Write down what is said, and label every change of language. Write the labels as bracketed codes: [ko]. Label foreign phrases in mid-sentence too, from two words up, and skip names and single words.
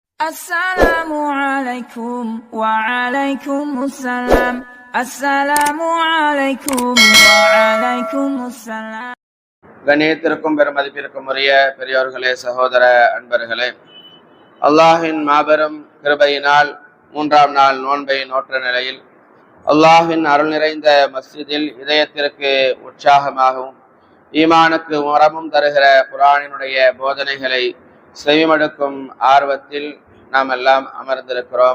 [ar] السلام عليكم وعليكم السلام. السلام عليكم وعليكم السلام. [ta] கண்ணியத்திற்கும் பெருமதிப்பிற்கும் உரிய பெரியோர்களே, சகோதர அன்பர்களே, அல்லாஹின் மாபெரும் கிருபையினால் 3ஆம் நாள் நோன்பை நோற்ற நிலையில் அல்லாஹின் அருள் நிறைந்த மஸ்ஜிதில் இதயத்திற்கு உற்சாகமாகவும் ஈமானுக்கு உரமும் தருகிற குர்ஆனினுடைய போதனைகளை செவிமடுக்கும் ஆர்வத்தில் நாம் எல்லாம் அமர்ந்திருக்கிறோம்.